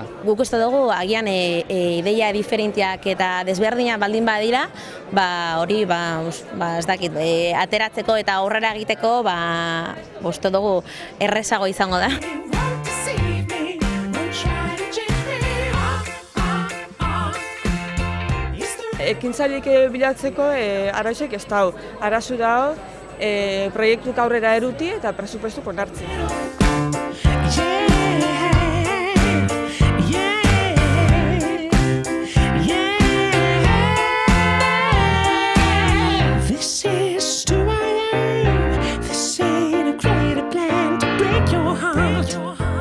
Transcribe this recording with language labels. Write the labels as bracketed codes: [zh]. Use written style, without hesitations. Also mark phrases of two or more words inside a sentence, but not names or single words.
[eu] Guk uste dugu, agian ideia diferentiak eta desberdinak baldin badira, hori, ez dakit, ateratzeko eta aurrera egiteko, uste dugu errezago izango da. Ekintzaileek bilatzeko arazoik ez dago. Arazo dago proiektuk aurrera eruti eta presupuestu onartzen. [en] This is who I am. This ain't a greater plan to break your heart.